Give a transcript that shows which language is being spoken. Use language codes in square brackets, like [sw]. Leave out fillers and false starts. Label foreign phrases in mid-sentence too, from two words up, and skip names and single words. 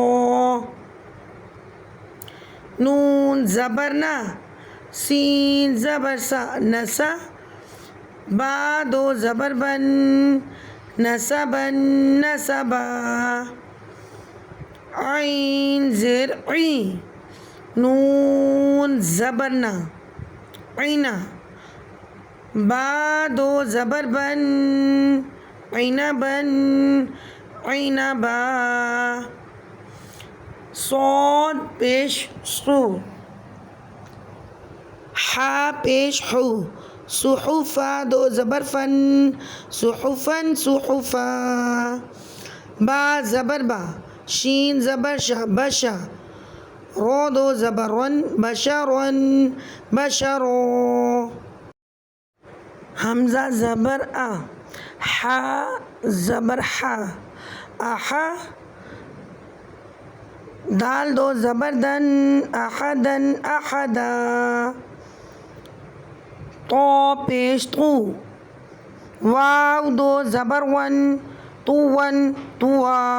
[ur] نون زبر نا، سین زبر سا، نسا، با دو زبر بن، نسبن نسبا۔ عین زیر عی، نون زبر نا، عینا، با دو زبر بن، عینبن عینبا۔ صاد پیش سو، حا پیش حو، صحفا دو زبر فن، صحفن صحفا۔ با زبر با، شین زبر شا، بشا، رو دو زبر رن، بشرن بشرو۔ حمزہ زبر آ، حا زبر حا، احا، دال دو زبر دن، احدن احدا۔ تو پیش تو، واو دو زبر ون، تون توا۔